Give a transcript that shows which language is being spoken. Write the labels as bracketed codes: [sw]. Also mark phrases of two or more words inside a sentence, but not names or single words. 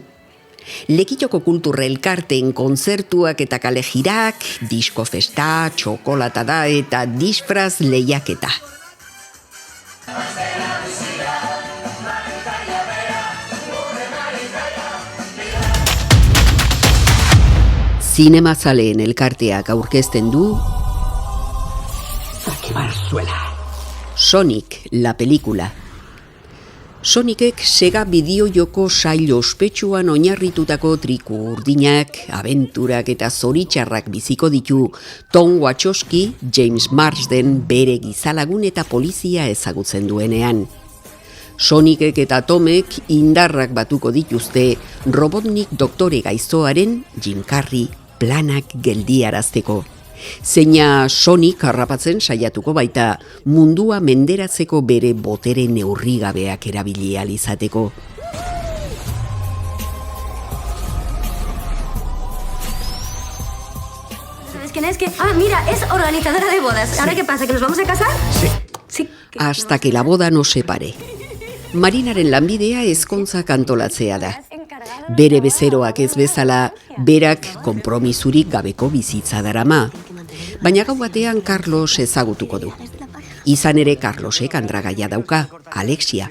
[eu] Lekitoko kultur elkarteen kontzertuak eta kalejirak, disko festa, txokolatada eta disfraz lehiaketa. Zinemazaleen elkarteak aurkezten du Sonic, la película. Sonicek Sega bideojoko sail ospetsuan oinarritutako triku urdinak, abenturak eta zoritxarrak biziko ditu Tom Wachowski, James Marsden bere gizalagun eta polizia ezagutzen duenean. Sonicek eta Tomek indarrak batuko dituzte Robotnik doktore gaiztoaren, Jim Carrey, planak geldiarazteko. Zeina Sonic harrapatzen saiatuko baita mundua menderatzeko bere botere neurrigabeak erabili ahal izateko. [es] Mira, es organizadora de bodas. ¿Ahora qué pasa? ¿Que nos vamos a casar? Sí. Hasta que la boda no se pare. [eu] Marinaren lanbidea ezkontzak antolatzea da. Bere bezeroak ez bezala, berak konpromisurik gabeko bizitza darama. Baina gau batean Carlos ezagutuko du. Izan ere Carlosek andragaia dauka, Alexia.